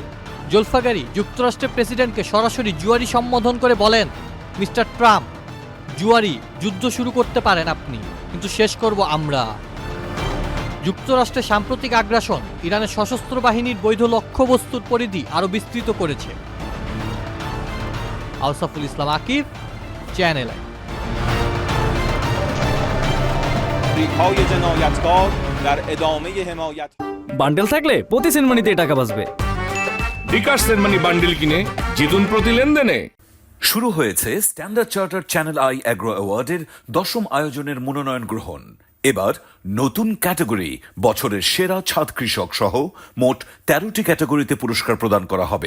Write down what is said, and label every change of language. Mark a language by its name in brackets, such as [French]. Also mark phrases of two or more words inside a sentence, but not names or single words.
[Bangla] জোলফাগারি যুক্তরাষ্ট্রের প্রেসিডেন্টকে সরাসরি জুয়ারি সম্বোধন করে বলেন, মিস্টার ট্রাম্প, জুয়ারি, যুদ্ধ শুরু করতে পারেন আপনি, কিন্তু শেষ করব আমরা। যুক্তরাষ্ট্রের সাম্প্রতিক আগ্রাসন ইরানের সশস্ত্র বাহিনীর বৈধ লক্ষ্যবস্তুর পরিধি আরও বিস্তৃত করেছে। আউসাফুল ইসলাম আকিব, চ্যানেল আই। [Persian] ریک‌های جنایتکار در ادامه حمایت [Bangla] বান্ডেল থাকলে প্রতি সেনমানিতে টাকা বাঁচবে। বিকাশ সেনমানি বান্ডিল কিনে জিতুন প্রতি লেনদেনে। শুরু হয়েছে স্ট্যান্ডার্ড চার্টার চ্যানেল আই অ্যাগ্রো অ্যাওয়ার্ডের 10ম আয়োজনের মনোনয়ন গ্রহণ। এবার নতুন ক্যাটাগরি বছরের সেরা ছাদ কৃষক সহ মোট 13টি ক্যাটাগরিতে পুরস্কার প্রদান করা হবে।